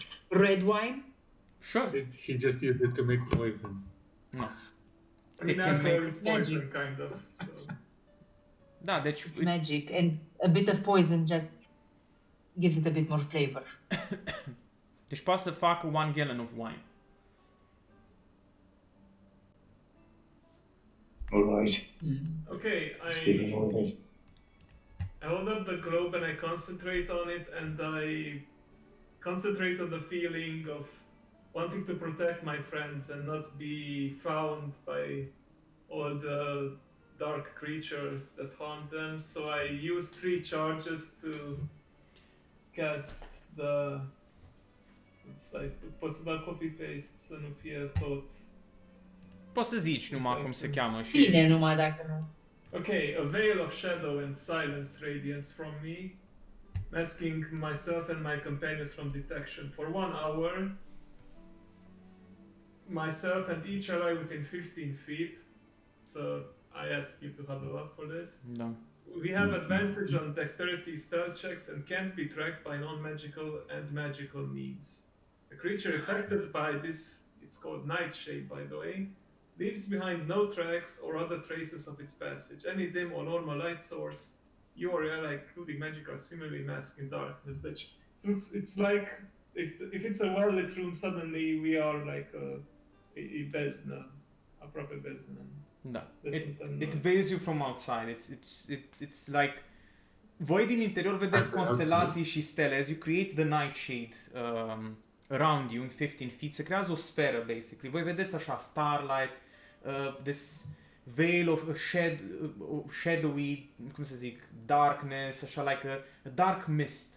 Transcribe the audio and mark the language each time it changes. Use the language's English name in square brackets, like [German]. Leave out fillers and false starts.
[English] Red wine? Sure. He just used it to make poison. No. I mean, It can alcohol make- is poison, kind of. So. [Romanian] Da, deci [English] It's magic, and a bit of poison just gives it a bit more flavor. [Romanian] deci poate să facă [English] 1 gallon of wine. Alright. Okay, Speaking of it. I hold up the globe and I concentrate on it, and I concentrate on the feeling of wanting to protect my friends and not be found by all the dark creatures that haunt them. So I use 3 charges to cast the... It's like, [Romanian] poți să dau copy-paste să nu fie tot... Poți să zici numai cum se cheamă. Ține numai dacă nu. [English] Okay, a veil of shadow and silence radiates from me, masking myself and my companions from detection. For 1 hour, myself and each ally within 15 feet, so I ask you to huddle up for this. [Romanian] Da. [English] We have advantage on dexterity stealth checks and can't be tracked by non-magical and magical means. A creature affected by this, it's called Nightshade by the way, leaves behind no tracks or other traces of its passage. Any dim or normal light source, you or your ally, including magic, are similarly masked in darkness. So it's like if it's a well-lit room, suddenly we are like a [Romanian] beznă, aproape beznă. Da. Suntem [English] It veils you from outside. It's like [Romanian] voi din interior vedeți constelații și stele. [English] As you create the nightshade around you in 15 feet, [Romanian] se creează o sferă [English] basically. [Romanian] Voi vedeți așa [English] starlight, this veil of shadowy, [Romanian] cum să zic, [English] darkness, așa like a dark mist.